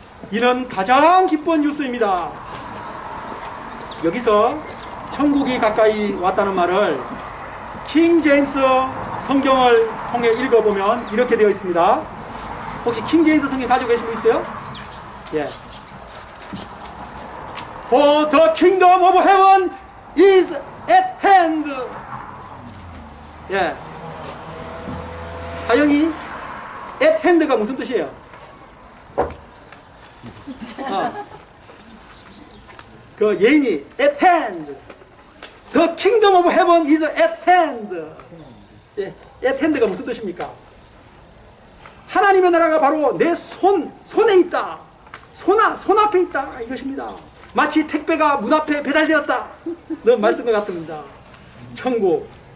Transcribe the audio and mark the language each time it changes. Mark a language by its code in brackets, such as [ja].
[ko] 이는 가장 기쁜 뉴스입니다. 여기서 천국이 가까이 왔다는 말을 킹 제임스 성경을 통해 읽어보면 이렇게 되어 있습니다. 혹시 킹 제임스 성경 가지고 계신 분 있어요? 예. [en] For the kingdom of heaven is at hand. [ko] 예. 사형이 at hand가 무슨 뜻이에요? 그 예인이 at hand. [en] The kingdom of heaven is at hand. [ko] 예, at hand가 무슨 뜻입니까? 하나님의 나라가 바로 내 손에 있다. 손 앞에 있다. 이것입니다. 마치 택배가 문 앞에 배달되었다. 는 말씀과 같습니다. 천국.